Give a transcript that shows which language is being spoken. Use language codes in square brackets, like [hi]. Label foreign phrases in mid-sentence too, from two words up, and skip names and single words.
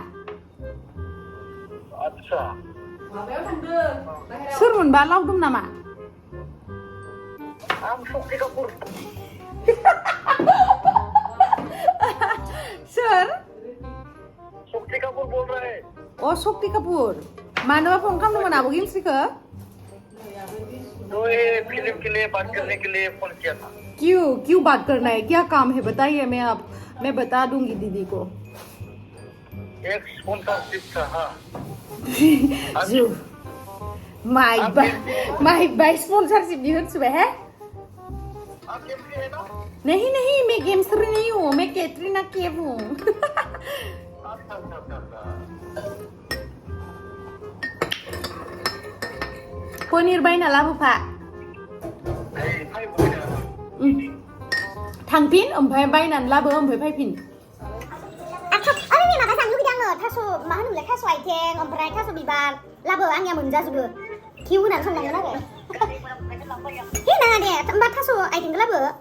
[brx] आतसा माबायाव थांदों सोरमोनबा लावदुम नामा? आं सक्ति कापुर सोर? [hi] सक्ति कापुर बोल रहा है [brx] अ सक्ति कापुर। मानोबा फन खालामदोंमोन आब' गेमस्रिखो? [hi] तो ये फिल्म के लिए बात करने के लिए फोन किया था क्यों बात करना है? क्या काम है बताइए, मैं बता दूंगी दीदी को। एक स्पॉन्सरशिप था हाँ जो माय बाय स्पॉन्सरशिप भी हो चुका है? आप गेमस्री है ना? नहीं मैं गेमस्री नहीं हूँ, मैं कैटरीना कैफ हूँ। अच्छा [brx] पनीर बायना लाबोफा। [hi] भाई बोल [brx] थांफिन ओमफ्राय बायनानै लाबो ओमफ्राय फैफिन। आंनि माबा जानो लुगैदों आङो थास' मा होनोमोनलाय थास' आइथें ओमफ्राय थास' बिबार लाबो आंनिया मोनजाजोबो किउ होनानै संनांगोन आरो हे नाङा दे होमबा थास' आइथेंखौ लाबो